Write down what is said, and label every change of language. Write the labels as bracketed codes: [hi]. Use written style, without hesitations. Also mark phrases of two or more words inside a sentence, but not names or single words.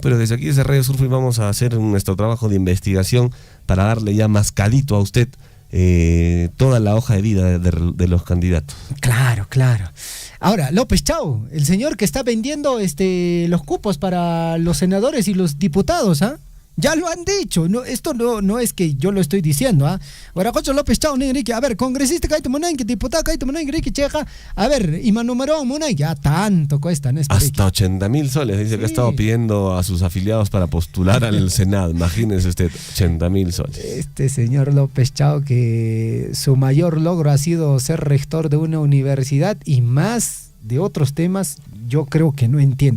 [es] Pero desde aquí desde Radio Surfing vamos a hacer nuestro trabajo de investigación para darle ya mascadito a usted toda la hoja de vida de los candidatos. Claro. Ahora, López Chau, el señor que está vendiendo los cupos para los senadores y los diputados, ¿ah? Ya lo han dicho, no, esto no es que yo lo estoy diciendo, ¿ah? Ahora, José López Chau, a ver, congresista Kaito Munay, diputado Kaito Munay, Cheja, a ver, y Manumerón Munay, ya tanto cuestan. Hasta 80,000 soles, dice que ha estado pidiendo a sus afiliados para postular al Senado, imagínese usted, 80,000 soles. Este señor López Chau, que su mayor logro ha sido ser rector de una universidad y más de otros temas, yo creo que no entiende.